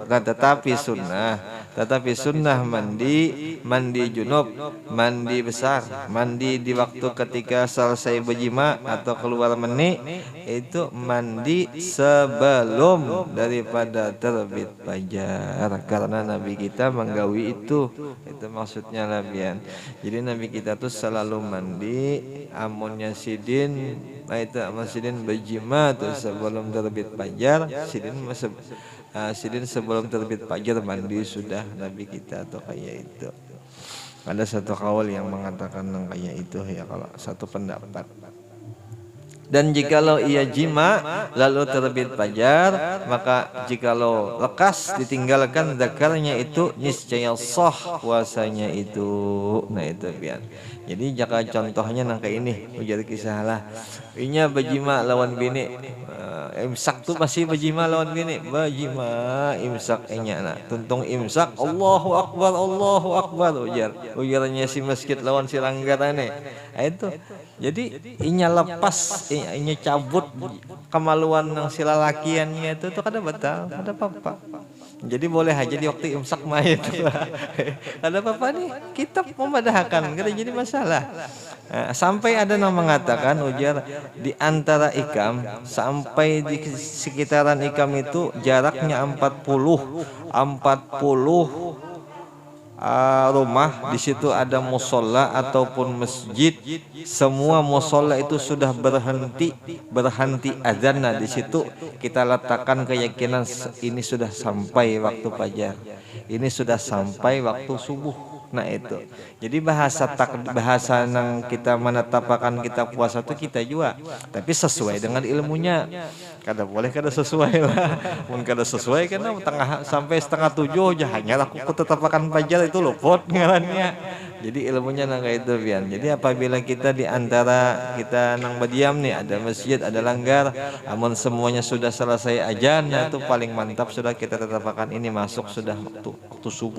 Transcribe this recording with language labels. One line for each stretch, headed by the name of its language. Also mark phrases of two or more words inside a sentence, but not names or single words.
Indonesian: Nah, tetapi sunnah mandi junub, mandi besar, mandi di waktu ketika selesai berjima atau keluar mani, itu mandi sebelum daripada terbit fajar, karena Nabi kita menggawi itu maksudnya labian.
Banjar: Jadi Nabi kita tuh selalu mandi amunnya sidin itu sidin berjima tuh sebelum terbit fajar, sidin sebelum terbit fajar mandi sudah Nabi kita tuh kayak itu.
Indonesian: Ada satu kaul yang mengatakan kayak itu ya, kalau satu pendapat. Dan jikalau ia jima lalu terbit fajar, maka jikalau lekas ditinggalkan zakarnya itu niscaya sah puasanya itu.
Banjar: Nah itu biar. Jadi jika contohnya nang kayak ini ujar kisah lah. Inya berjima lawan bini, imsak tuh masih berjima lawan bini, berjima imsak inya nak tuntung imsak Allahu Akbar ujarnya si masjid lawan si langgarane. Itu jadi inya lepas, inya cabut kemaluan yang si lalakiannya itu tuh kada batal, kada apa-apa. Jadi boleh aja di waktu imsak mah itu.
Indonesian: Ada apa-apa nih?
Banjar: Kitab memadahkan, kada jadi masalah. Sampai ada yang mengatakan ujar di antara ikam sampai di sekitaran ikam itu jaraknya 40 rumah.
Indonesian: Di situ ada musola ataupun masjid, semua musola itu sudah berhenti azan. Nah di situ kita letakkan keyakinan ini sudah sampai waktu fajar, ini sudah sampai waktu subuh. Nah itu jadi bahasa yang kita menetapkan kita puasa itu kita juga, tapi sesuai dengan ilmunya.
Banjar: Kada boleh kada sesuai lah. Mungkin kada sesuai karena sampai setengah 7 aja hanya aku tetapkan fajar itu luput ngarannya. Jadi ilmunya nang kayak itu pian. Jadi apabila kita di antara kita nang berdiam nih ada masjid, ada langgar, amun semuanya sudah selesai ajan, nah itu paling mantap sudah kita tetapkan ini masuk sudah waktu subuh.